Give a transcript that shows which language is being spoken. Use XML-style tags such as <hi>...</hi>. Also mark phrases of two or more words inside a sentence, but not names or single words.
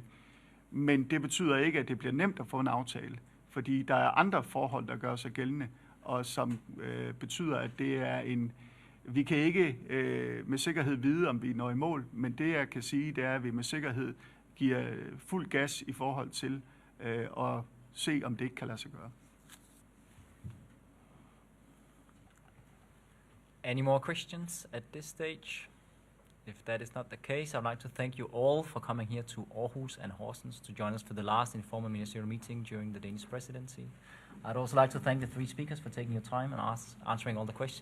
<da>Men det betyder ikke, at det bliver nemt at få en aftale, fordi der er andre forhold, der gør sig gældende, og som betyder, at det er vi kan ikke med sikkerhed vide, om vi når i mål, men det jeg kan sige, det er, at vi med sikkerhed giver fuld gas i forhold til at se, om det ikke kan lade sig gøre.</da> <en>Any more questions at this stage? If that is not the case, I would like to thank you all for coming here to Aarhus and Horsens to join us for the last informal ministerial meeting during the Danish presidency. I'd also like to thank the three speakers for taking your time and answering all the questions.</en>